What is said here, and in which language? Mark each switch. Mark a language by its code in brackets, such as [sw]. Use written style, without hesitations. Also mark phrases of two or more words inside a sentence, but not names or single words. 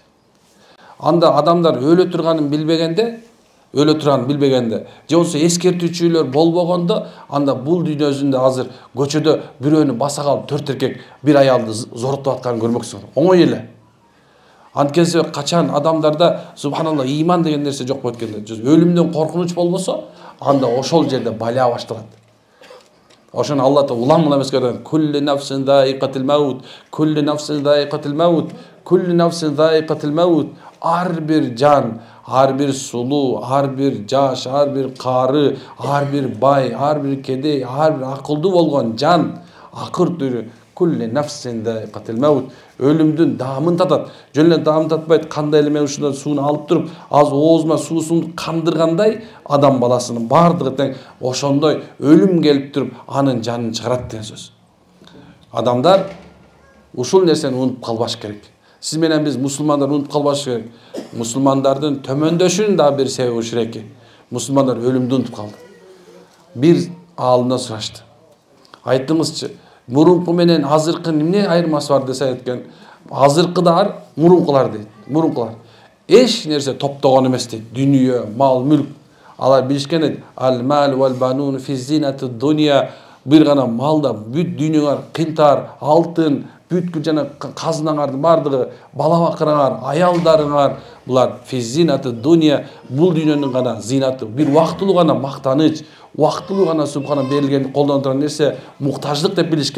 [ky] Анда адамдар өлө турганын билбегенде, же болбосо эскертүүчүлөр болбогондо, анда бул дүйнөсүндө азыр көчөдө бирөөнү баса калып 4 эркек бир аялды зороттоп атканын көрмөксүңөр. Оңой эле. Анткени качан адамдарда субханалла иман деген нерсе жок болуп кеткенде, өлүмдөн коркунуч болбосо, анда ошол жерде бала башталат. Ошону Алла Таала улам эмес көргөн. [ar] كل نفس ذائقة الموت كل نفس ذائقة الموت كل نفس ذائقة الموت. [ky] Ар бир жан, ар бир сулуу, ар бир жаш, ар бир кары, ар бир бай, ар бир кедей, ар бир акылдуу болгон жан акыр түрү [ar] كل نفس ذائقة الموت. [ky] Өлүмдүн даамын татат. Жөн эле даамын татпайт, кандай эле мен ушундан сууну алып туруп, аз оозума суусун кандыргандай адам баласынын бардыгы тең ошондой өлүм келип туруп анын жанын чыгарат деген сөз. Адамдар ушул нерсени унутуп калбаш керек. Сиз менен биз мусулмандар унутуп калбаш керек. Мусулмандардын төмөндөшүнүн да бир себеби ушул экен. Мусулмандар өлүмдү унутуп калды. Бир аалымдан сурашты. Айтыңызчы, мурунку менен азыркы эмне айырмасы бар десе айткен, азыркыдар мурункулар дейт. Мурункулар эч нерсе топтогон эмес дейт. Дүнүйө, мал, мүлк. Алар билишкен дейт. [ar] المال والبنون في زينة الدنيا. [ky] Бир гана малда бүт дүйнөңөр, кынтар, алтын, бүткүл жана казынаңардын бардыгы, бала бакырыңар, аялдарыңар, булар [ar] في زينة الدنيا, [ky] бул дүйнөнүн гана зинаты, бир убактылуу гана мактаныч, убактылуу гана субхана берилген колдон турган нерсе, муктаждык деп билишкен.